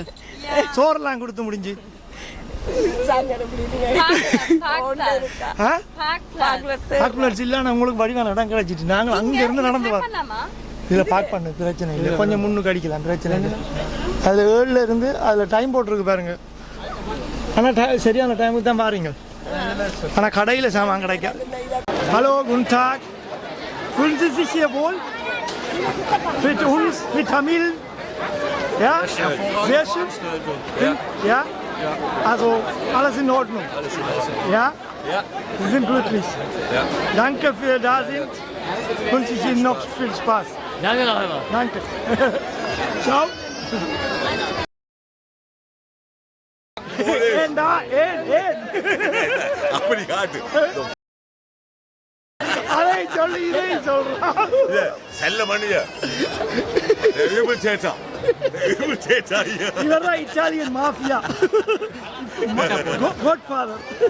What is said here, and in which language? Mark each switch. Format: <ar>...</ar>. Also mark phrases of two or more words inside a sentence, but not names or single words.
<ta>சோறெல்லாம் கொடுத்து முடிஞ்சு இல்ல உங்களுக்கு வடிவான இடம் கிடைச்சிட்டு நாங்கள் அங்க இருந்து நடந்து வரோம். இதுல பார்க் பண்ண பிரச்சனை இல்லை, கொஞ்சம் முன்னுக்கு அடிக்கலாம், பிரச்சனை இல்லை. அதுல 7ல இருந்து அதுல டைம் போட்டிருக்கு பாருங்க. ஆனா சரியான டைமுக்கு தான் பாருங்க. ஆனா கடையில சாமான் கிடைக்காது. ஹலோ,</ta> <de>guten Tag. Fühlen Sie sich hier wohl? Mit uns, mit Tamil? Ja? Sehr schön? Ja? Also, alles in Ordnung? Ja? Ja. Sie sind glücklich? Ja. Danke für da sind. Wünsche ich Ihnen noch viel Spaß. Danke noch einmal. Danke. Ciao.</de> <ta>அப்படி காட்டு. அதை சொல்லி இதை சொல்றான். செல்ல மணியா இவர்தான்</ta> <en>Italian Mafia,</en> <ta>கோட்ஃபாதர்.</ta>